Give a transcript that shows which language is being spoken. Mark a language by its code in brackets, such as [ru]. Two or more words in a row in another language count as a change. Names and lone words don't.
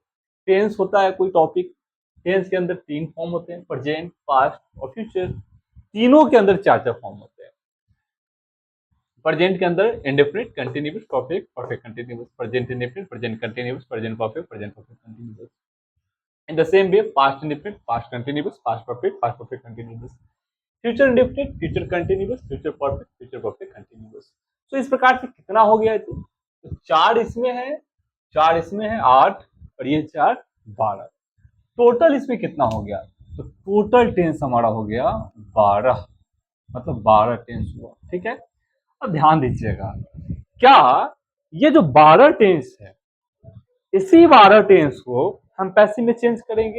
[hi] टेंस होता है कोई टॉपिक। टेंस के अंदर 3 फॉर्म होते हैं, [en] present, past [hi] और फ्यूचर। तीनों के अंदर 4 फॉर्म होते हैं। प्रेजेंट के अंदर [en] indefinite, continuous, perfect, perfect continuous, present indefinite, present continuous, present perfect, present perfect continuous. In the same way, past indefinite, past continuous, past perfect continuous, future indefinite, future continuous, future perfect continuous। [hi] तो इस प्रकार से कितना हो गया? तो 4 इसमें है, 4 इसमें है, 8, और ये 4, 12। टोटल इसमें कितना हो गया? तो [en] total tense [hi] हमारा हो गया 12, मतलब 12 टेंस हुआ, ठीक है। अब ध्यान दीजिएगा, क्या ये जो 12 टेंस है, इसी 12 टेंस को हम पैसिव में चेंज करेंगे?